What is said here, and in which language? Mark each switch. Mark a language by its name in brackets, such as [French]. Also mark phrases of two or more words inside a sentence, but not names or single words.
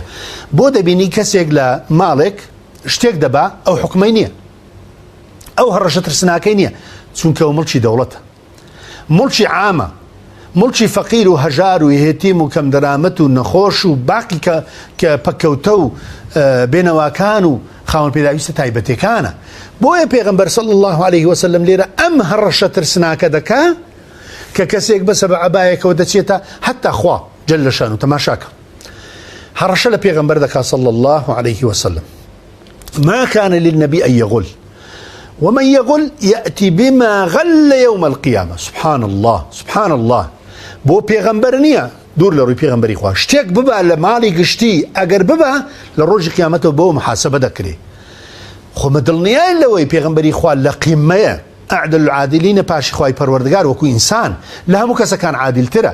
[Central Kurdish] بۆ دەبینی کەسێک لە ماڵێک شتێک دەبا، ئەو حکمەی نییە، ئەو هەڕەشە ترسناکەی نییە، چونکە ئەو مڵکی دەوڵەتە، مڵکی عامە، مڵکی فەقیر و هەژار و هێتیم و کەم دەرامەت و نەخۆش و باقی کە پەکەوتە و بێنەواکان و خاوەن پێداویستە تایبەتەکانە. بۆیە پێغەمبەر [Arabic] صلی الله عليه وسلم [Central Kurdish] لێرە ئەم هەڕەشە ترسناکە دەکا کە کەسێک بەسە بە عەبایەکەوە دەچێتە حتا خوا [Arabic] جل شانو [Central Kurdish] تەماشاکە. هەڕەشە لە پێغەمبەر دەکا [Arabic] صلی الله عليه وسلم. ما كان للنبي أن يغل ومن يغل يأتي بما غل يوم القيامة. سبحان الله سبحان الله. [Central Kurdish] بۆ پێغەمبەر نییە دوور لە ڕووی پێغەمبەری خوا شتێک ببە لە ماڵی گشتی ئەگەر ببە لە ڕۆژی قیامەتەوە بۆ محاسبە دەکرێ. خۆمە دڵنیای لەوەی پێغەمبەری خوا لە قیمەیە [Arabic] ئەعدل العادلینە [Central Kurdish] پاشی خوای پەروەردگار وەکو ئینسان لە هەموو کەسەکان عادلترە.